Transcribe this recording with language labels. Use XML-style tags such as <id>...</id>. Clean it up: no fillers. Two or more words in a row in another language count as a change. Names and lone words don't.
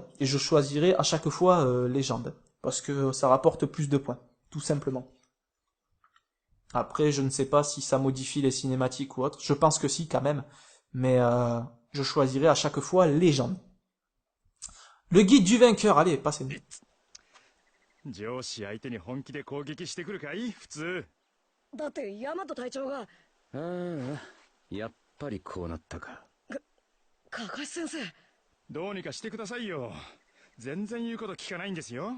<fr>Et je choisirai à chaque fois légende. Parce que ça rapporte plus de points. Tout simplement. Après, je ne sais pas si ça modifie les cinématiques ou autre. Je pense que si, quand même. Mais je choisirai à chaque fois légende. Le guide du vainqueur, allez, passez-nous.</fr> <ja>上司相手に本気で攻撃してくるかい普通。だって大和隊長が。ああ、やっぱりこうなったか。カカシ先生。どうにかしてくださいよ。全然言うこと聞かないんですよ。</ja>